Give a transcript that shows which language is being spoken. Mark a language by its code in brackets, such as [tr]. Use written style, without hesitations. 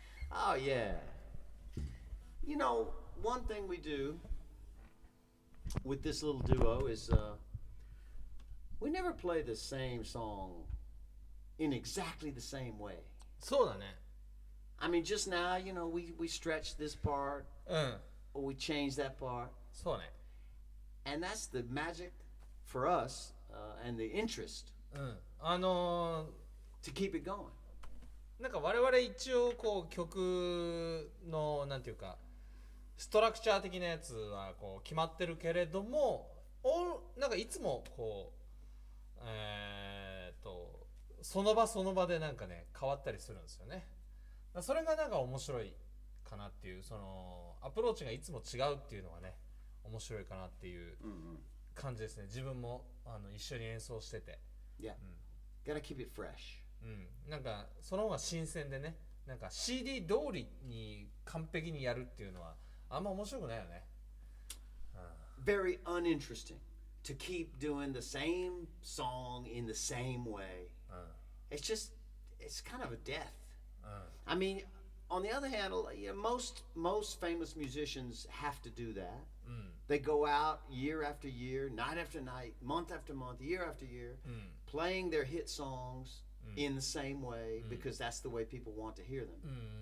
[en] Oh yeah. You know, one thing we do with this little duo is we never play the same song in exactly the same way. [ja] そうだね。 [en] I mean, just now, you know, we stretched this part, or we changed that part. [ja] そうね。 [en] And that's the magic for us and the interest to keep it going. [ja] なんか我々一応こう曲のなんていうかストラクチャー的なやつはこう決まってるけれども、なんかいつもこうその場その場でなんかね変わったりするんですよね。それがなんか面白いかなっていう、そのアプローチがいつも違うっていうのがね面白いかなっていう感じですね。自分も一緒に演奏してて、 [en] Yeah, gotta keep it fresh. [ja] なんかその方が新鮮でね、なんか CD 通りに完璧にやるっていうのはあんま面白くないよね。 [en] Very uninteresting to keep doing the same song in the same way. It's just, it's kind of a death. I mean, on the other hand, you know, most famous musicians have to do that. They go out year after year, night after night, month after month, year after year, playing their hit songs in the same way because that's the way people want to hear them.